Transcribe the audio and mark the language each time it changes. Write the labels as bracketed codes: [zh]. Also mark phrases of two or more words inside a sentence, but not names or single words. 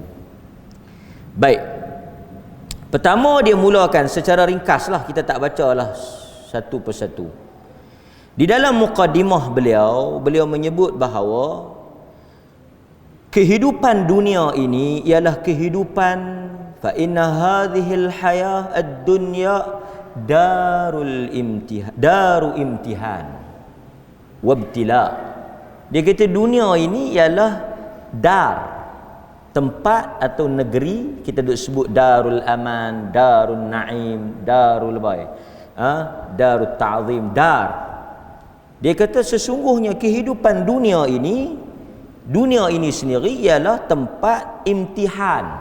[ms] Baik. Pertama dia mulakan secara ringkas lah, kita tak bacalah satu persatu. Di dalam muqaddimah beliau menyebut bahawa kehidupan dunia ini ialah kehidupan [ar] fa inna hadhil hayah ad-dunya daru imtihan wabtila. [ms] Dia kata dunia ini ialah dar, tempat atau negeri, kita duk sebut [ar] darul aman, darul naim, [ms] darul baik, [ar] darul ta'zim, [ms] dar. Dia kata sesungguhnya kehidupan dunia ini sendiri ialah tempat imtihan.